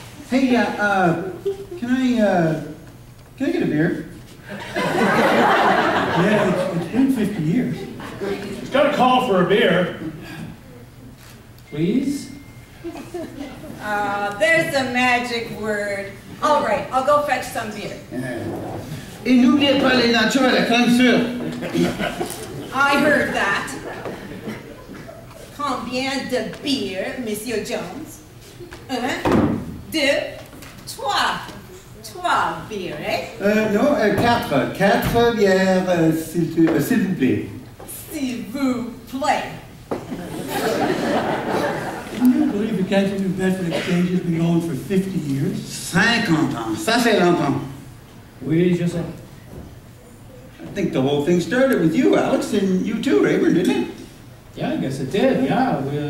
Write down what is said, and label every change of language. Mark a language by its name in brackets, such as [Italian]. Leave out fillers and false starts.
[English] Hey, can I get a beer? Yeah, it's been 50 years. He's got a call for a beer. Please? There's the magic word. All right, I'll go fetch some beer. [French] Et n'oubliez pas les nachos à la crème sûre. [English] I heard that. [French] Combien de [English] beer, Monsieur Jones? [French] Un, deux, trois. Trois beer, eh? Non, quatre bières, s'il vous plaît. S'il vous plaît. [English] Can you believe the Kensington Bedford Exchange has been going for 50 years? [French] 50 ans, ça fait longtemps. Oui, je sais. [English] I think the whole thing started with you, Alex, and you too, Rayburn, didn't it? Yeah, I guess it did, yeah.